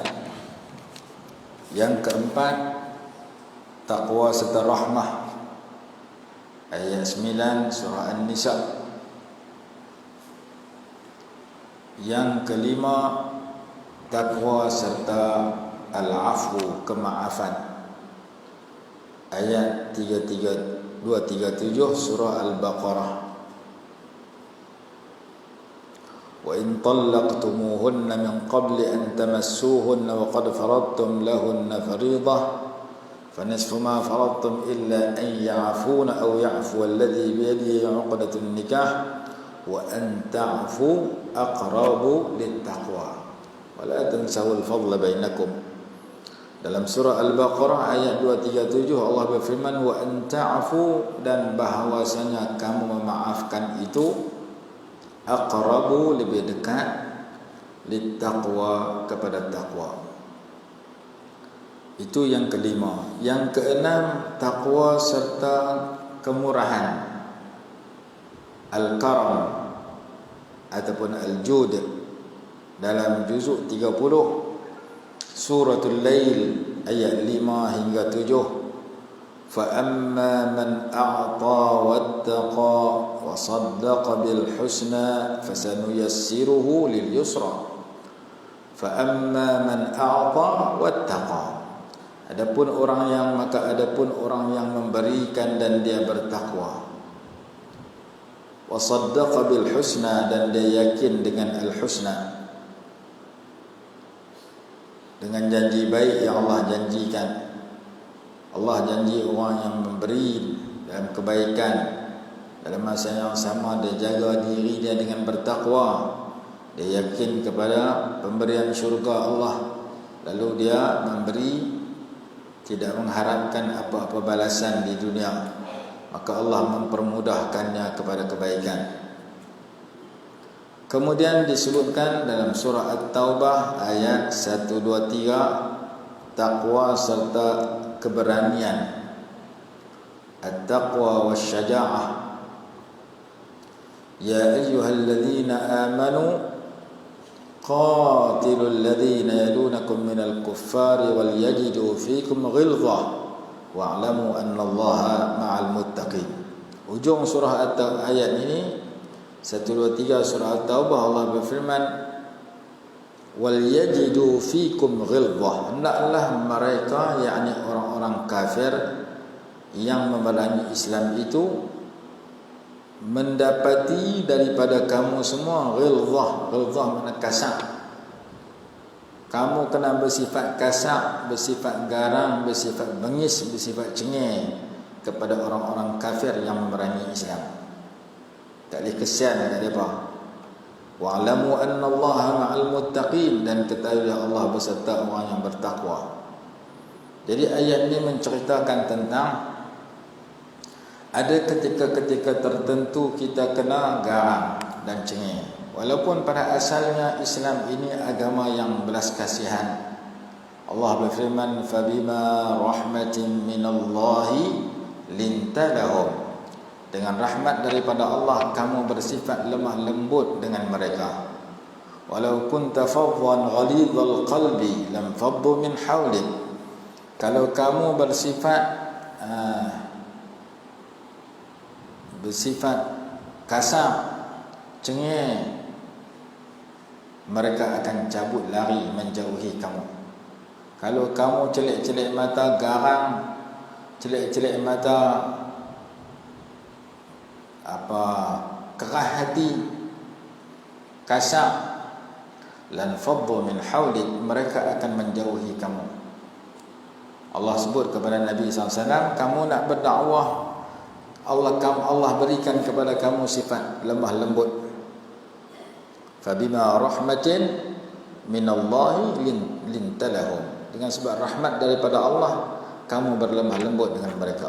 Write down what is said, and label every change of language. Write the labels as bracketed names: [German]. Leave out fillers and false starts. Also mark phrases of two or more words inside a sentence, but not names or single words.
[Malay] Yang keempat, taqwa serta rahmah, ayat 9 surah An-Nisa. Yang kelima, taqwa serta al-afwu, kemaafan, ayat 237 surah Al-Baqarah. [Arabic] وَإِن طَلَّقْتُمُوهُنَّ مِنْ قَبْلِ أَنْ تَمَسُّوهُنَّ وَقَدْ فَرَضْتُمْ لَهُنَّ فَرِيضَةً فَنِصْفُ مَا فَرَضْتُمْ إِلَّا أَنْ يَعْفُونَ أَوْ يَعْفُوَ الَّذِي بِيَدِهِ عُقْدَةُ النِّكَاحِ وَأَنْ تَعْفُوا أَقْرَبُ لِلتَّقْوَى وَلَا تَنْسَوُا الْفَضْلَ بَيْنَكُمْ. [Malay] Dalam surah Al-Baqarah ayat 237 Allah berfirman, [Arabic] وأن تعفوا, [Malay] dan bahawasanya kamu memaafkan itu aqrabu, lebih dekat, littaqwa, kepada taqwa. Itu yang kelima. Yang keenam, taqwa serta kemurahan, al-karam ataupun al-jud. Dalam juzuk 30 Suratul Lail ayat 5 hingga 7, [Arabic] فَأَمَّا مَنْ أَعْطَى وَاتَّقَى وَصَدَّقَ بِالْحُسْنَى فَسَنُيَسِّرُهُ لِلْيُسْرَى. فَأَمَّا مَنْ أَعْطَى وَاتَّقَى, [Malay] adapun orang yang memberikan dan dia bertakwa, [Arabic] وَصَدَّقَ بِالْحُسْنَى, [Malay] dan dia yakin dengan al-husna, dengan janji baik yang Allah janjikan. Allah janji orang yang memberi dalam kebaikan, dalam masa yang sama dia jaga diri dia dengan bertakwa, dia yakin kepada pemberian syurga Allah, lalu dia memberi tidak mengharapkan apa-apa balasan di dunia, maka Allah mempermudahkannya kepada kebaikan. Kemudian disebutkan dalam surah At-Taubah ayat 123, taqwa serta keberanian, [Arabic] التقوى والشجاعة. يا أيها الذين آمنوا قاتلوا الذين يلونكم من الكفار وليجدوا فيكم غلظة واعلموا أن الله مع المتقين. [Malay] Ujung surah ayat ini 1, 2, 3 surah At-Taubah, Allah berfirman, [Arabic] وليجدوا فيكم غلظة, [Malay] hendaklah mereka, yakni orang-orang kafir yang memerangi Islam itu, mendapati daripada kamu semua ghilzah. Ghilzah makna kasar. Kamu kena bersifat kasar, bersifat garang, bersifat bengis, bersifat cengeng kepada orang-orang kafir yang memerangi Islam. Tak boleh kesian kat mereka. [Arabic] واعلموا أن الله مع المتقين, [Malay] dan ketahuilah Allah beserta orang yang bertakwa. Jadi ayat ini menceritakan tentang ada ketika-ketika tertentu kita kena garang dan cengeng. Walaupun pada asalnya Islam ini agama yang belas kasihan. Allah berfirman, [Arabic] فبما رحمة من الله لنت لهم, [Malay] dengan rahmat daripada Allah kamu bersifat lemah lembut dengan mereka. [Arabic] ولو كنت فظا غليظ القلب لانفضوا من حولك, [Malay] kalau kamu bersifat kasar, cengeng, mereka akan cabut lari menjauhi kamu. Kalau kamu celik-celik mata, garang, celik-celik mata, kerah hati, kasar, [Arabic] لانفضوا من حولك, [Malay] mereka akan menjauhi kamu. Allah sebut kepada Nabi SAW, kamu nak berdakwah, Allah berikan kepada kamu sifat lemah lembut. [Arabic] فبما رحمة من الله لنت لهم, [Malay] dengan sebab rahmat daripada Allah kamu berlemah lembut dengan mereka.